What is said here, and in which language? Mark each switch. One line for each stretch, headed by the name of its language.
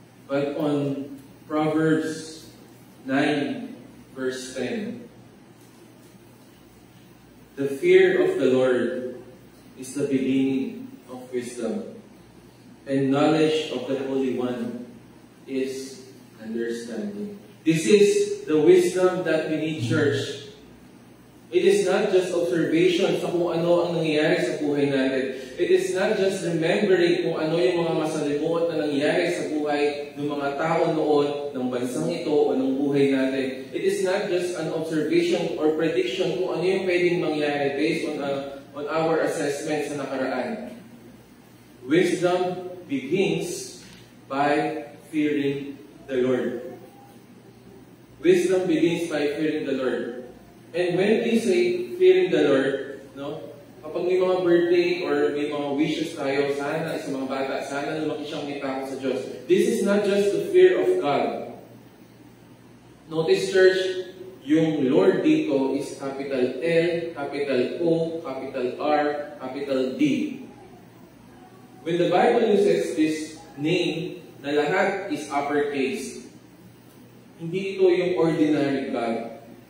English: But on Proverbs 9, verse 10, the fear of the Lord is the beginning of wisdom, and knowledge of the Holy One is understanding. This is the wisdom that we need, church. It is not just observation
Filipino: sa kung ano ang nangyayari sa buhay natin.
English: It is not just remembering
Filipino: kung ano yung mga masalimuot na nangyayari sa buhay ng mga tao noon, ng bansang ito, o ng buhay natin.
English: It is not just an observation or prediction
Filipino: kung ano yung pwedeng mangyari
English: based on our assessment sa nakaraan. Wisdom begins by fearing the Lord. Wisdom begins by fearing the Lord. And when we say fearing the Lord,
Filipino: no, kapag may mga birthday or may mga wishes tayo, sana sa mga bata, sana lumaki siyang may takot sa Diyos.
English: This is not just the fear of God. Notice, church, yung Lord dito is capital L, capital O, capital R, capital D. When the Bible uses this name na lahat is uppercase,
Filipino: hindi ito yung
English: ordinary God.